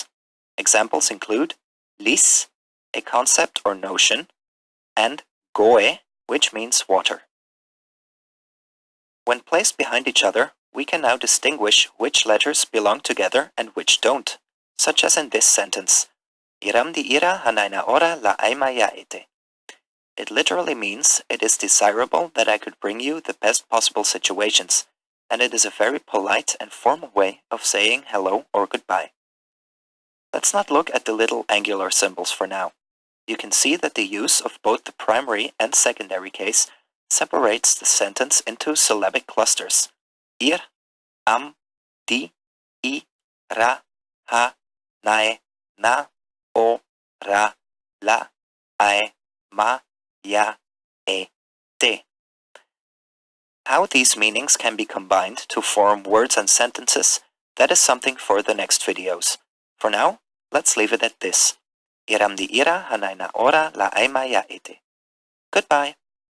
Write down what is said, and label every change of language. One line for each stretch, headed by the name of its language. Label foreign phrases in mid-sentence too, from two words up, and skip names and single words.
English: Examples include lis, a concept or notion, and goe, which means water. When placed behind each other, we can now distinguish which letters belong together and which don't, such as in this sentence, Iram di ira hanaina ora la aima yaete. It literally means it is desirable that I could bring you the best possible situations, and it is a very polite and formal way of saying hello or goodbye. Let's not look at the little angular symbols for now. You can see that the use of both the primary and secondary case separates the sentence into syllabic clusters. Ir, am, di, I, ra, ha, nae, na, o, ra, la, ae, ma, ya, e, te. How these meanings can be combined to form words and sentences, that is something for the next videos. For now, let's leave it at this. Iram di ira hanaina ora la aima yaete. Goodbye.